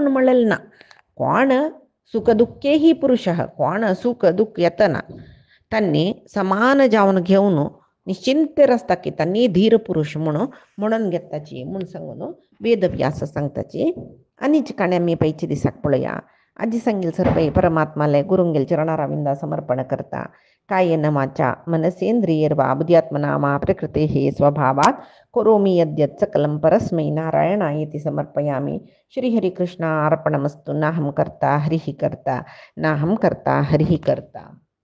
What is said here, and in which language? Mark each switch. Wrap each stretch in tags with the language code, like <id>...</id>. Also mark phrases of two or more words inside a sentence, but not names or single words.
<kok>म्हणलेलें ना कोण सुख</kok> <sa>दुःखे ही पुरुषः</sa> <kok>कोण सुख दुःख येतना तांणी समान जावन घेवन निश्चिंत रस्ता की तांणी धीर पुरुष म्हणून घेताची म्हूण सांगून वेदव्यास सांगताची आनीची काणी आमी पयचे दिसाक पळया आजी सांगील सरपै परमात्माले गुरुंगेल चरणाराविंदा समर्पण करता</kok> <sa>कायेन वाचा मनसेंद्रियर्वा बुद्ध्यात्मना मा प्रकृतेः स्वभावात् करोमि यद्यत् सकलं परस्मै नारायणायेति समर्पयामि श्रीहरिकृष्णार्पणमस्तु नाहं कर्ता हरिः कर्ता नाहं कर्ता हरिः कर्ता।</sa>